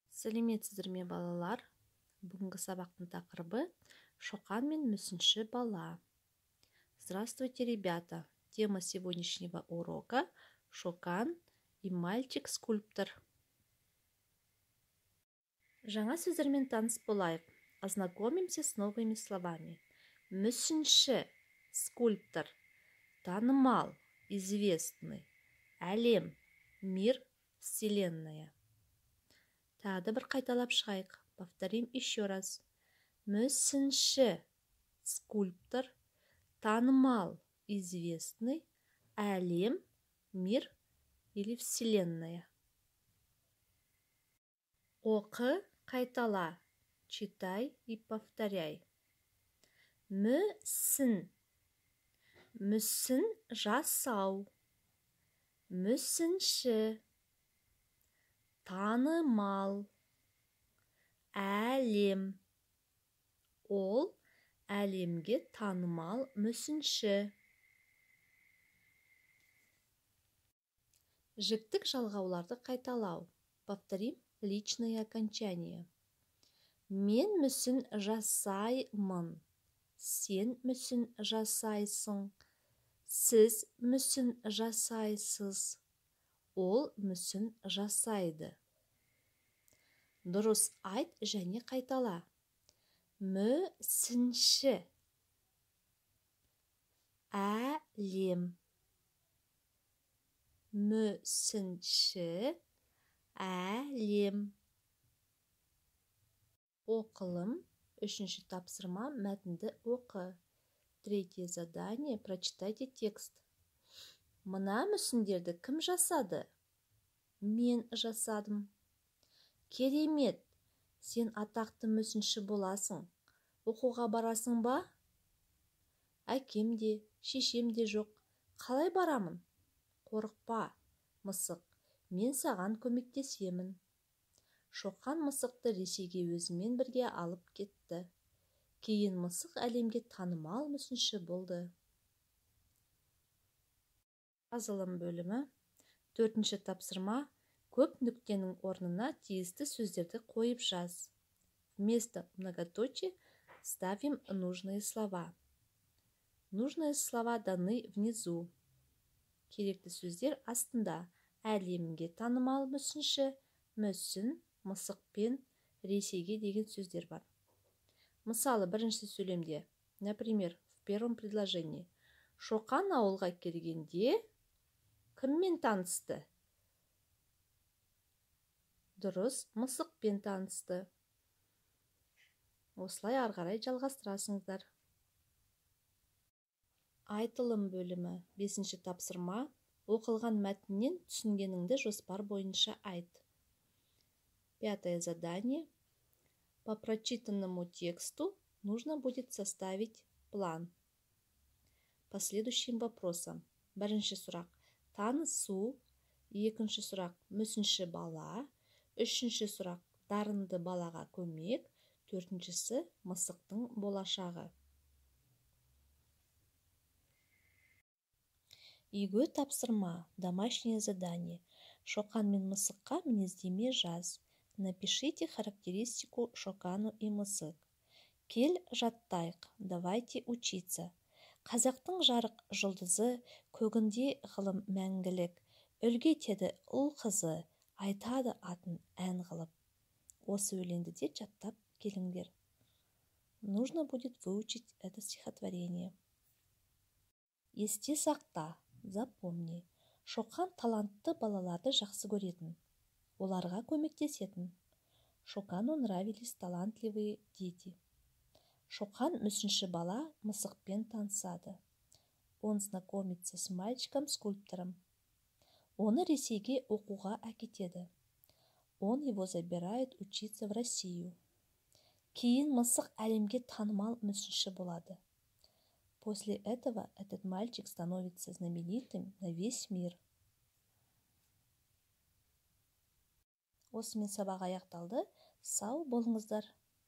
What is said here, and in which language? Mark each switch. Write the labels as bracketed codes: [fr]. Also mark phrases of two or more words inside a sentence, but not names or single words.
[kk] Сәлеметсіздер ме, балалар? Бүгінгі сабақтың тақырыбы Шоқан мен мүсінші бала. [ru] Здравствуйте, ребята! Тема сегодняшнего урока – Шокан и мальчик-скульптор. [kk] Жаңа сөздермен таныс болайық. [ru] Ознакомимся с новыми словами. Мүсінші, скульптор, танымал, известный, әлем, мир, вселенная. [kk] Тағы бір қайталап шығайық. [ru] Повторим еще раз. [kk] Мүсінші, скульптор, танымал, известный, әлем, [ru] мир или вселенная. [kk] Оқы, қайтала. [ru] Читай и повторяй. Мүсін. [kk] Мүсін жасау. Мүсінші. Танымал. Әлем. Ол әлемге танымал мүсінші. Жіктік жалғауларды қайталау. [ru] Повторим личное окончание. [kk] Мен мүсін жасаймын. Сен мүсін жасайсың. Сіз мүсін жасайсыз. Ол мүсін жасайды. Дұрыс айт және қайтала. Мүсінші. Әлем. Мүсінші. Әлем. Оқылым. Үшінші тапсырма мәтінді оқы. [ru] Третье задание. Прочитайте текст. [kk] Мына мүсіндерді кім жасады? Мен жасадым. Керемет, сен атақты мүсінші боласың. Оқуға барасың ба? Әкем де, шешем де жоқ. Қалай барамын? Қорықпа, мысық, мен саған көмектесемін. Шоқан мысықты Ресейге өзімен бірге алып кетті. Кейін мысық әлемге танымал мүсінші болды. Жазылым бөлімі. Төртінші тапсырма. Көп нүктенің орнына тиісті сөздерді қойып жаз. [ru] Вместо многоточия ставим нужные слова. Нужные слова даны внизу. [kk] Керекті сөздер астында. Әлемге танымал мүсінші, мүсін, мысықпен, Ресейге деген сөздер бар. Мысалы, бірінші сөйлемде, [ru] например, в первом предложении. [kk] Шоқан ауылға келгенде кіммен танысты? Дұрыс, мысықпен танысты. Осылай ары қарай жалғастырасыңыздар. Айтылым бөлімі. Бесінші тапсырма. Оқылған мәтіннен түсінгеніңді жоспар бойынша айт. [ru] Пятое задание. По прочитанному тексту нужно будет составить план. По следующим вопросам. [kk] Бірінші сұрақ. Танысу. Екінші сұрақ. Мүсінші бала. Үшінші сұрақ. Дарынды балаға көмек. Төртіншісі. Мысықтың болашағы. Үйге тапсырма. [ru] Домашнее задание. [kk] Шоқан мен мысыққа мінездеме жаз. [ru] Напишите характеристику Шокану и мысық. [kk] Кел жаттайық. [ru] Давайте учиться. [kk] Қазақтың жарық жұлдызы, көгінде ғылым мәңгілік. Үлге теді ұл қызы, айтады атын ән қылып. Осы өлеңді де жаттап келіңдер. [ru] Нужно будет выучить это стихотворение. [kk] Есте сақта, запомни. Шоқан талантты балаларды жақсы көретін. Оларға көмектесетін. [ru] Шокану нравились талантливые дети. [kk] Шоқан мүсінші бала мысықпен танысады. [ru] Он знакомится с мальчиком-скульптором. [kk] Оны Ресейге оқуға әкетеді. [ru] Он его забирает учиться в Россию. [kk] Кейін мысық әлемге танымал мүсінші болады. [ru] После этого этот мальчик становится знаменитым на весь мир. [kk] Осымен сабақ аяқталды. Сау болыңыздар.